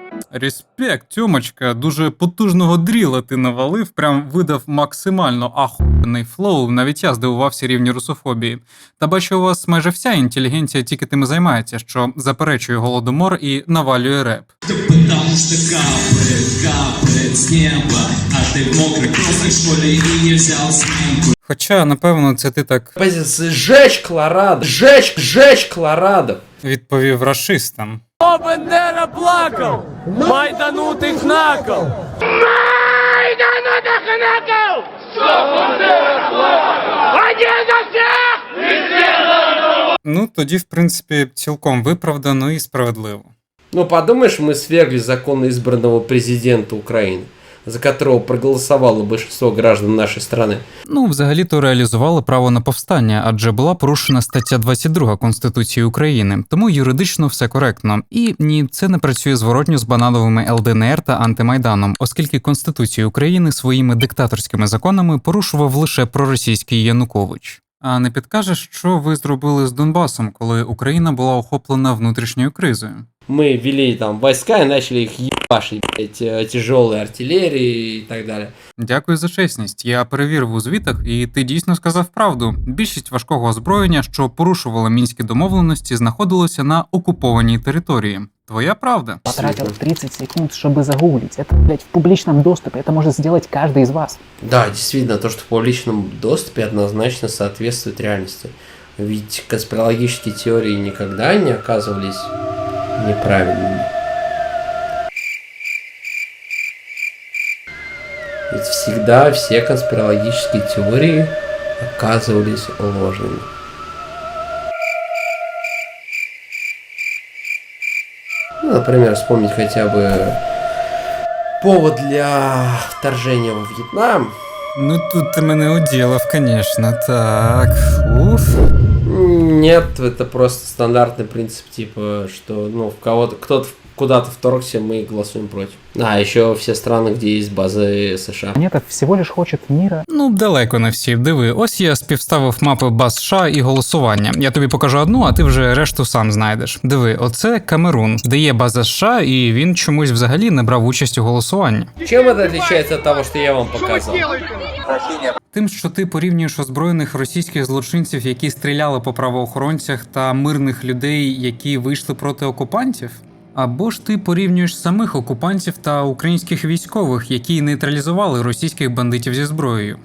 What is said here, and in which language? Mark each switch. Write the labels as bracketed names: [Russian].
[Ukrainian] Респект, Тьомочка, дуже потужного дріла ти навалив, прям видав максимально ахуєнний флоу, навіть я здивувався рівні русофобії. Та бачу, у вас майже вся інтелігенція тільки тим і займається, що заперечує голодомор і навалює реп. [Russian] потому что капает с неба, а ты в мокрых кроссах в школе и не взял сменку. [Ukrainian] Хоча, напевно, це ти так [Russian] Сжечь Колорадо! Сжечь Колорадо! [Ukrainian] відповів рашистам. О, Бендера плакав! Майданутих накол! Майданутих накол! Стоп, Бендера плакав! [Russian] Один за всех! [Ukrainian] Ну, тоді, в принципі, цілком виправдано і справедливо. [Russian] Ну, подумаешь, мы свергли законно избранного президента Украины, за которого проголосовало большинство граждан нашей страны. [Ukrainian] Ну, взагалі-то реалізували право на повстання, адже була порушена стаття 22 Конституції України, тому юридично все коректно. І ні, це не працює зворотньо з банановими ЛДНР та антимайданом, оскільки Конституцію України своїми диктаторськими законами порушував лише проросійський Янукович. А не підкажеш, що ви зробили з Донбасом, коли Україна була охоплена внутрішньою кризою? [Russian] Мы ввели там войска и начали их ебашить, блядь, тяжелой артиллерии и так далее. [Ukrainian] Дякую за чесність. Я перевірив у звітах, і ти дійсно сказав правду. Більшість важкого озброєння, що порушувало мінські домовленості, знаходилося на окупованій території. Твоя правда. [Russian] Потратил 30 секунд, чтобы загуглить. Это, блядь, в публичном доступе. Это может сделать каждый из вас. Да, действительно, то, что в публичном доступе однозначно соответствует реальности. Ведь конспирологические теории никогда не оказывались неправильными. Ведь всегда все конспирологические теории оказывались ложными. Ну, например, вспомнить хотя бы повод для вторжения во Вьетнам. Ну тут ты меня уделав, конечно. Так, уф. Нет, это просто стандартный принцип, типа, что, ну, в кого-то, кто-то куда-то вторгся, мы голосуем против. А, еще все страны, где есть базы США. Планета всего лишь хочет мира. [Ukrainian] Ну, далеко не всі. Диви, ось я співставив мапи баз США і голосування. Я тобі покажу одну, а ти вже решту сам знайдеш. Диви, оце Камерун, де є база США, і він чомусь взагалі не брав участь у голосуванні. [Russian] Чем это отличается от того, что я вам показал? [Ukrainian] Тим, що ти порівнюєш озброєних російських злочинців, які стріляли по правоохоронцях, та мирних людей, які вийшли проти окупантів? Або ж ти порівнюєш самих окупантів та українських військових, які нейтралізували російських бандитів зі зброєю?